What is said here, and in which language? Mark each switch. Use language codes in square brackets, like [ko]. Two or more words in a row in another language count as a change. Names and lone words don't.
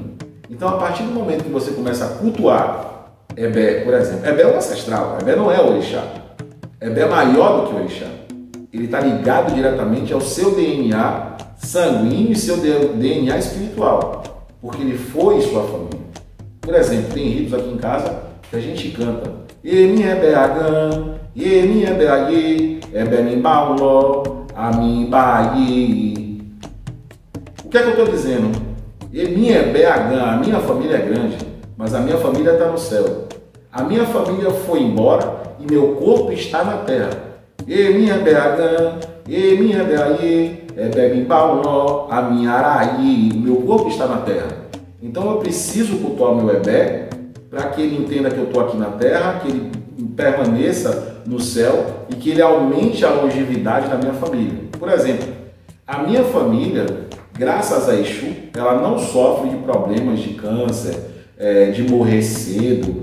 [pt] Então, a partir do momento que você começa a cultuar Ebé, por exemplo, Ebé é um ancestral, Ebé não é o orixá. Ebé é maior do que o orixá. Ele está ligado diretamente ao seu DNA sanguíneo e seu DNA espiritual, porque ele foi sua família. Por exemplo, tem ritos aqui em casa que a gente canta [yo] Emi Ebé Agam, Emi Ebé Aie, Ebé Nimbaulo, Ami Baie. [pt] O que é que eu estou dizendo? [yo] Emi Ebé Agam, [pt] a minha família é grande, mas a minha família está no céu. A minha família foi embora e meu corpo está na terra. [yo] Emi Ebé Agam, Emi Ebé Aie, Ebé Nimbaulo, Ami Araie. [pt] O meu corpo está na terra. Então eu preciso cultuar o meu Ebé para que ele entenda que eu estou aqui na terra, que ele permaneça no céu e que ele aumente a longevidade da minha família. Por exemplo, a minha família, graças a Exu, ela não sofre de problemas de câncer, de morrer cedo.